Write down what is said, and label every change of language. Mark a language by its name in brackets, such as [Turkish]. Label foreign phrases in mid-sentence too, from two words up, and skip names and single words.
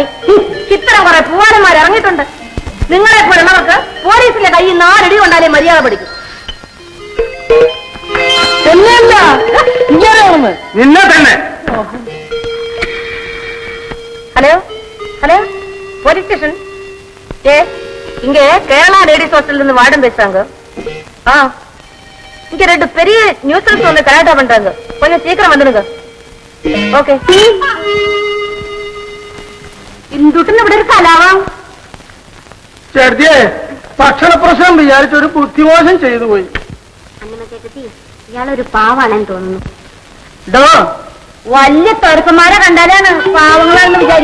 [Malayalam] ഇത്തരം കുറെ പൂവാലന്മാർ ഇറങ്ങിയിട്ടുണ്ട്. നിങ്ങളെ പോലുള്ളവർക്ക് പോലീസിന്റെ കയ്യിൽ 4 അടി കൊണ്ടാലേ മര്യാദ പഠിക്കും. നിന്നെ തന്നെ. [English] Hello hello, police station. [Tamil] இங்க கேரளா [English] ladies hostella [Tamil] இருந்து வார்டன் பேசுறாங்க. இங்க 2 பெரிய நியூசன்ஸ் வந்து கலாட்டா பண்றாங்க. கொஞ்சம் சீக்கிரம் வந்துடுங்க. [Malayalam] ഓക്കെ. ഇന്തുട്ടിന് ഇവിടെ ഒരു കലാവാം. ചേർത്തിയെ, ഭക്ഷണ പ്രശ്നം വിചാരിച്ചൊരു ബുദ്ധിമോശം ചെയ്തു പോയി. ഇയാളൊരു പാവാണെന്ന് തോന്നുന്നു. വലിയ തെറുക്കന്മാരെ കണ്ടാലാണ് പാവങ്ങളാണെന്ന് വിചാരിക്കുക.